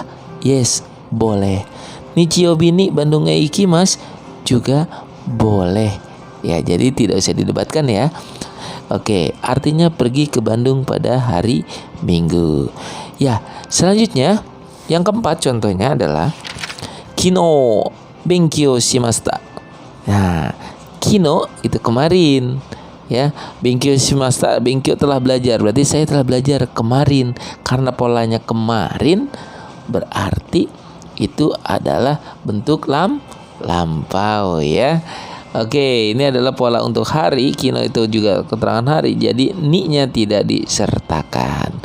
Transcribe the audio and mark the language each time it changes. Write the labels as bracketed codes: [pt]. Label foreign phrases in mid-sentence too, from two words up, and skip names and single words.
[id] Yes, boleh. [ja] 日曜日にBandung行きます [id] juga boleh. Ya, jadi tidak usah didebatkan ya. Oke, artinya pergi ke Bandung pada hari Minggu. Ya, selanjutnya yang keempat contohnya adalah [ja] 昨日勉強しました. [id] Nah, kino itu kemarin. Ya, [ja] 勉強しました, [id] benkyou telah belajar, berarti saya telah belajar kemarin. Karena polanya kemarin berarti itu adalah bentuk lampau ya. Oke, ini adalah pola untuk hari. Kino itu juga keterangan hari, jadi ni-nya tidak disertakan.